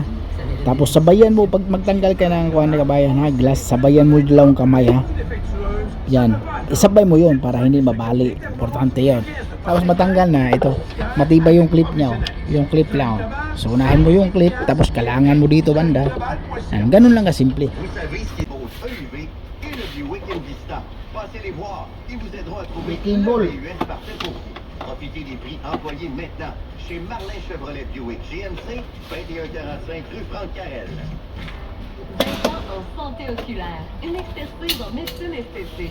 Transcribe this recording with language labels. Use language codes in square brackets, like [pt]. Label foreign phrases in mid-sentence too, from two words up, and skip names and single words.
[tl] Tapos sabayan mo pag magtanggal ka ng kuha na kabayan ha, glass, sabayan mo dalawang kamay ha. Yan. Isabay mo yun para hindi mabali. Importante yon. Tapos matanggal na ito. Matibay yung clip niya. Oh. Yung clip lang. Oh. So unahin mo yung clip tapos kalangan mo dito banda. Yan. Ganun lang kasimple. [fr] Passez les voir, ils vous aideront à trouver Wrecking Ball. VUS parfait pour vous. Profitez des prix employés maintenant chez Marlin Chevrolet Buick GMC, 2145 rue Franck Carrel. 20 ans en santé oculaire, une expertise en médecine esthétique.